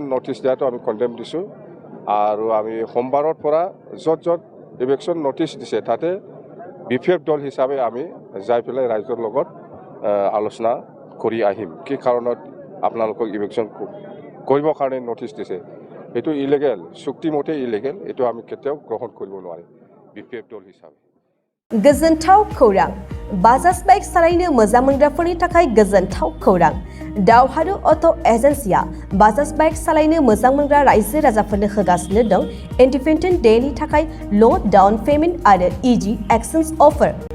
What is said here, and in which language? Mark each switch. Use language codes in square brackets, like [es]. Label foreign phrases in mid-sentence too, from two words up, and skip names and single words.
[as] নটিচ দিয়াটো আমি কন্ডেম দিছো আৰু আমি সোমবাৰৰ পৰা য'ত [en] eviction notice [as] দিছে তাতে বিপিএফ দল হিচাপে আমি যাই পেলাই ৰাইজৰ লগত আলোচনা কৰি আহিম কি কাৰণত আপোনালোকক ইভেকশ্যন কৰিবৰ কাৰণে নটিচ দিছে এইটো ইলিগেল চুক্তি মতে ইলিগেল এইটো আমি কেতিয়াও গ্ৰহণ কৰিব নোৱাৰিম বিপিএফ দল হিচাপে। [brx] गोजोनथाव खौरां बाजाज बाइक सालायनो मोजां मोनग्राफोरनि थाखाय गोजोनथाव खौरां दावहारु अट' एजेन्सिया बाजाज बाइक सालायनो मोजां मोनग्रा रायजो राजाफोरनो होगासिनो दं [en] Independent Day-ni [brx] थाखाय [en] low down payment [brx] आरो [en] easy exchange offer